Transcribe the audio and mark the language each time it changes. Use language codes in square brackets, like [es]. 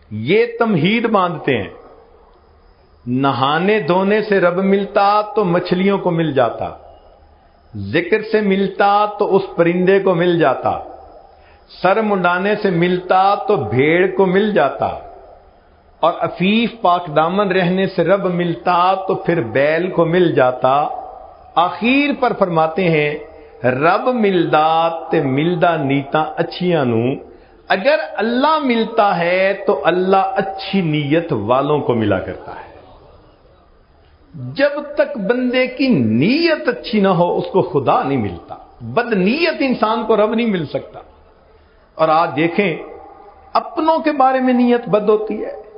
[ur] یہ تمہید باندھتے ہیں. نہانے دھونے سے رب ملتا تو مچھلیوں کو مل جاتا, ذکر سے ملتا تو اس پرندے کو مل جاتا, سر منڈانے سے ملتا تو بھیڑ کو مل جاتا, اور عفیف پاک دامن رہنے سے رب ملتا تو پھر بیل کو مل جاتا. [pa] آخر پر فرماتے ہیں رب ملدا تے ملدا نیتاں اچھیاں نو. [ur] اگر اللہ ملتا ہے تو اللہ اچھی نیت والوں کو ملا کرتا ہے. جب تک بندے کی نیت اچھی نہ ہو اس کو خدا نہیں ملتا. بد نیت انسان کو رب نہیں مل سکتا. اور آج دیکھیں اپنوں کے بارے میں نیت بد ہوتی ہے.